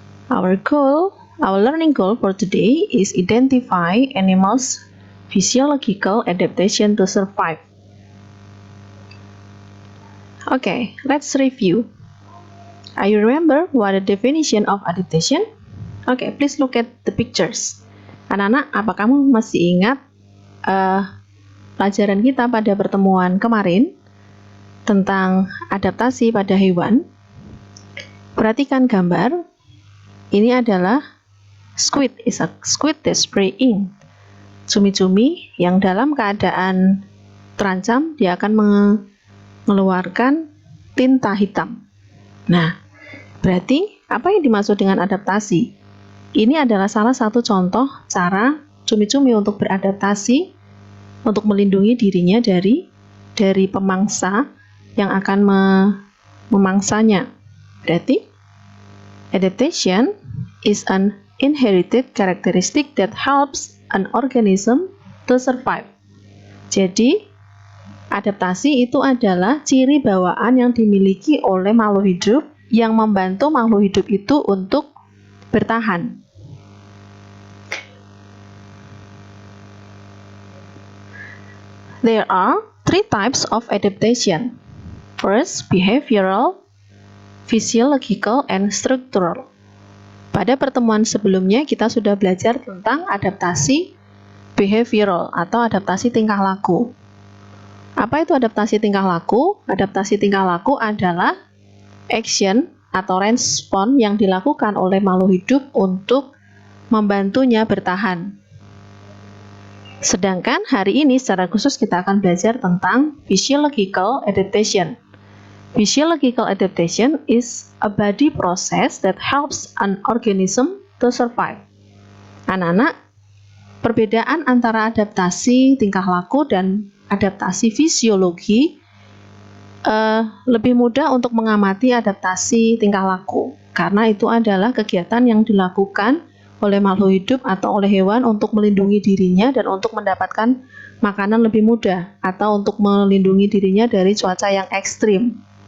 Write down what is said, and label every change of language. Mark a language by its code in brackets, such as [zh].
[en] Our learning goal for today is identify animals' physiological adaptation to survive. Okay, let's review. Are you remember what the definition of adaptation? Okay, please look at the pictures. [id] Anak-anak, apa kamu masih ingat pelajaran kita pada pertemuan kemarin tentang adaptasi pada hewan? Perhatikan gambar. Ini adalah squid, [en] is a squid that's preying. [id] Cumi-cumi yang dalam keadaan terancam, dia akan mengeluarkan tinta hitam. Nah, berarti apa yang dimaksud dengan adaptasi? Ini adalah salah satu contoh cara cumi-cumi untuk beradaptasi untuk melindungi dirinya dari pemangsa yang akan memangsanya. Berarti [en] adaptation is an inherited characteristic that helps an organism to survive. [id] Jadi adaptasi itu adalah ciri bawaan yang dimiliki oleh makhluk hidup yang membantu makhluk hidup itu untuk bertahan. [en] There are three types of adaptation. First, behavioral, physiological, and structural. [id] Pada pertemuan sebelumnya kita sudah belajar tentang adaptasi behavioral atau adaptasi tingkah laku. Apa itu adaptasi tingkah laku? Adaptasi tingkah laku adalah action atau respon yang dilakukan oleh makhluk hidup untuk membantunya bertahan. Sedangkan hari ini secara khusus kita akan belajar tentang physiological adaptation. [en] Physiological adaptation is a body process that helps an organism to survive. [id] Anak-anak, perbedaan antara adaptasi tingkah laku dan adaptasi fisiologi lebih mudah untuk mengamati adaptasi tingkah laku karena itu adalah kegiatan yang dilakukan oleh makhluk hidup atau oleh hewan untuk melindungi dirinya dan untuk mendapatkan makanan lebih mudah atau untuk melindungi dirinya dari cuaca yang ekstrim.